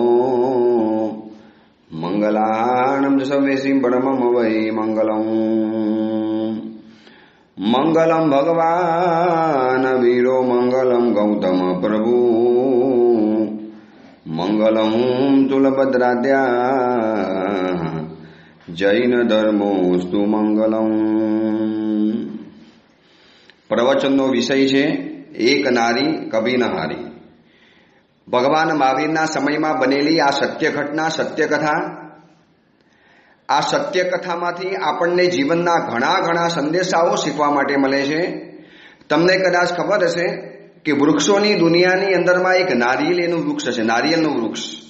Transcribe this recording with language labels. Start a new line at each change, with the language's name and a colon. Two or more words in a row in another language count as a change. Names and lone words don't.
Prakrit languages: मंगलानं सवेसिं परमं वै मंगलम् मंगलम भगवान वीरो मंगलम गौतम प्रभु मंगलम तुलभद्राद्या जैन धर्मोस्तु मंगलम।
Gujarati: प्रवचनનો વિષય છે એક નારી કભી ન હારી। ભગવાન મહાવીરના સમયમાં બનેલી આ સત્ય ઘટના, સત્ય કથા, આ સત્ય કથામાંથી આપણને જીવનના ઘણા ઘણા સંદેશાઓ શીખવા માટે મળે છે। તમને કદાચ ખબર હશે કે વૃક્ષોની દુનિયાની અંદરમાં એક નારિયેળનું વૃક્ષ છે, નારિયેળનું વૃક્ષ।